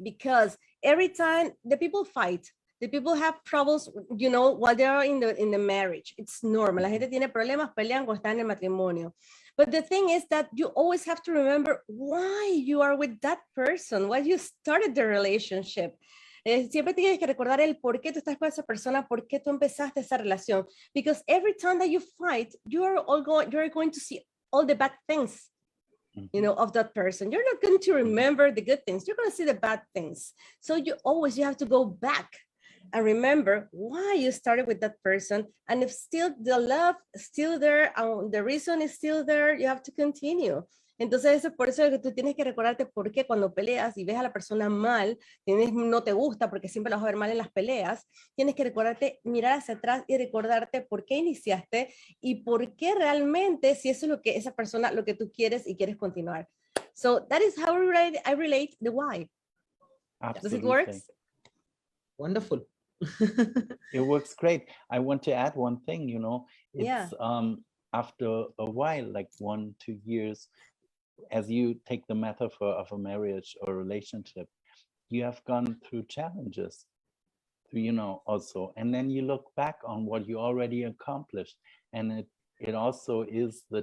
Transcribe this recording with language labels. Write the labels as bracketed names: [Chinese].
[English] Because every time the people fight, the people have troubles, while they are in the marriage. It's normal. [Spanish] La gente tiene problemas, pelean cuando están en el matrimonio. [English] But the thing is that you always have to remember why you are with that person, why you started the relationship. [Spanish] Siempre tienes que recordar el por qué tú estás con esa persona, por qué tú empezaste esa relación. [English] Because every time that you fight, you're going to see all the bad things, of that person. You're not going to remember the good things. You're going to see the bad things. So you have to go back and remember why you started with that person. And if still the love is still there, the reason is still there, you have to continue. [Spanish] Entonces, por eso es que tú tienes que recordarte por qué cuando peleas y ves a la persona mal, no te gusta porque siempre la vas a ver mal en las peleas, tienes que recordarte, mirar hacia atrás y recordarte por qué iniciaste y por qué realmente, si eso es lo que esa persona, lo que tú quieres y quieres continuar. [English] So that is how I relate the why. Absolutely. Does it work? Wonderful. It works great. I want to add one thing, it's after a while, like 1-2 years, as you take the metaphor of a marriage or relationship, you have gone through challenges, also, and then you look back on what you already accomplished, and it also is